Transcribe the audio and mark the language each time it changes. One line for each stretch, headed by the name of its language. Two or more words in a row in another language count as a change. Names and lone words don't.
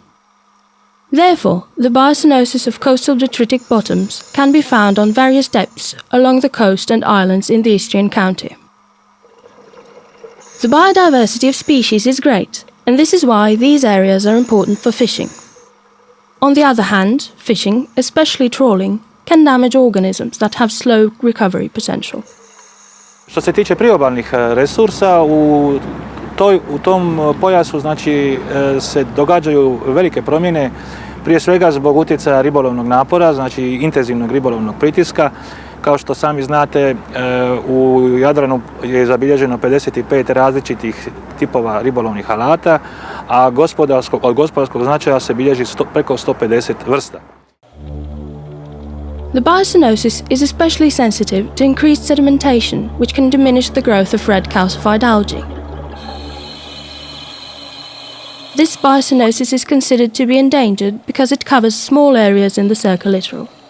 English: Therefore, the biocyanosis of coastal detritic bottoms can be found on various depths along the coast and islands in the Istrian county. The biodiversity of species is great, and this is why these areas are important for fishing. On the other hand, fishing, especially trawling, can damage organisms that have slow recovery potential.
Croatian: Što se tiče priobalnih resursa, u tom pojasu znači, se događaju velike promjene, prije svega zbog utjecaja ribolovnog napora, znači intenzivnog ribolovnog pritiska. Kao što sami znate, u Jadranu je zabilježeno 55 različitih tipova ribolovnih alata, a od gospodarskog značaja se bilježi preko 150 vrsta.
English: The biocyanosis is especially sensitive to increased sedimentation, which can diminish the growth of red calcified algae. This biocyanosis is considered to be endangered because it covers small areas in the circulittoral.